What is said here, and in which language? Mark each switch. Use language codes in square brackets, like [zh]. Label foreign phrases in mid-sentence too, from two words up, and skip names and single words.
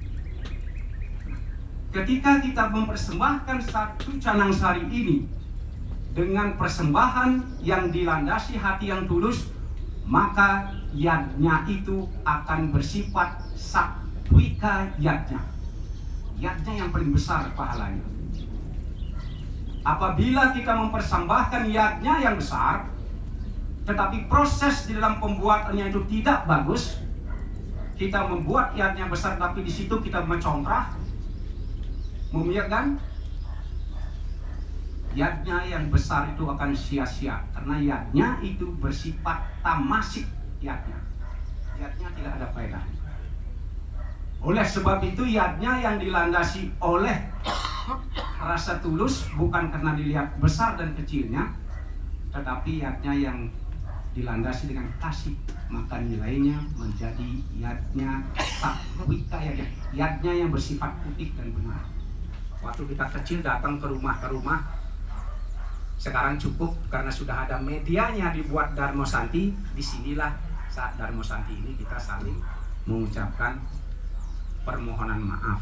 [id] Ketika kita mempersembahkan satu Canangsari ini dengan persembahan yang dilandasi hati yang tulus, maka yadnya itu akan bersifat [sa] satwika yadnya. [id] Yadnya yang paling besar pahalanya. Apabila kita mempersembahkan yadnya yang besar, tetapi proses di dalam pembuatannya itu tidak bagus, kita membuat yadnya besar tapi di situ kita mencongkrah, membiarkan, yadnya yang besar itu akan sia-sia karena yadnya itu bersifat [sa] tamasik yadnya. [id] Yadnya tidak ada faedah. Oleh sebab itu yadnya yang dilandasi oleh rasa tulus, bukan karena dilihat besar dan kecilnya, tetapi yadnya yang dilandasi dengan kasih, maka nilainya menjadi [sa] yadnya satwika yadnya, [id] yadnya yang bersifat putih dan benar. Waktu kita kecil datang ke rumah, sekarang cukup karena sudah ada medianya dibuat Dharma Santi. Disinilah saat Dharma Santi ini kita saling mengucapkan permohonan maaf.